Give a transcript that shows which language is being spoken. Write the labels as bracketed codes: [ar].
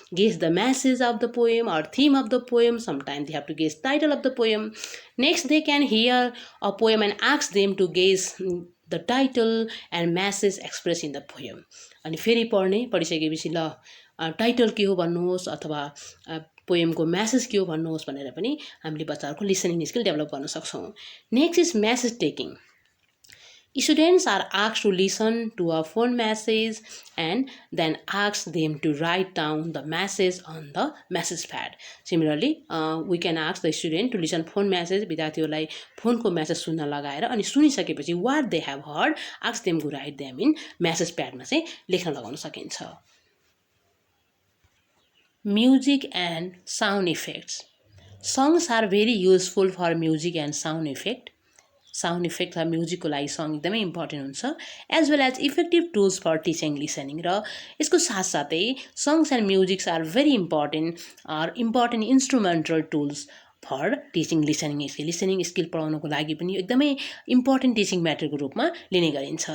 [en] Guess the message of the poem or theme of the poem sometime they have to guess title of the poem next they can hear a poem and ask them to guess the title and message expressed in the poem. [ne] अनि फेरि पढिसकेपछि ल title के हो भन्नुहोस् अथवा पोएमको message के हो भन्नुहोस् भनेर पनि हामीले बच्चाहरूको लिसनिङ स्किल डेभलप गर्न सक्छौँ. [en] Next is message taking. Students are asked to listen to a phone message and then ask them to write down the message on the message pad. Similarly, we can ask the student to listen phone message. [ne] विद्यार्थीहरूलाई फोनको message सुन्न लगाएर अनि सुनिसकेपछि [en] what they have heard, ask them to write them in message pad [ne] मा चाहिँ लेख्न लगाउन सकिन्छ. [en] Music and sound effects. Songs are very useful for music and sound effect. Sound effects are [ne] म्युजिकको लागि सङ एकदमै इम्पोर्टेन्ट हुन्छ [en] as well as effective tools for teaching listening [ne] र यसको साथसाथै [en] songs and musics are very important instrumental tools for teaching listening skill [ne] पढाउनको लागि पनि एकदमै important teaching म्याटरको रूपमा लिने गरिन्छ.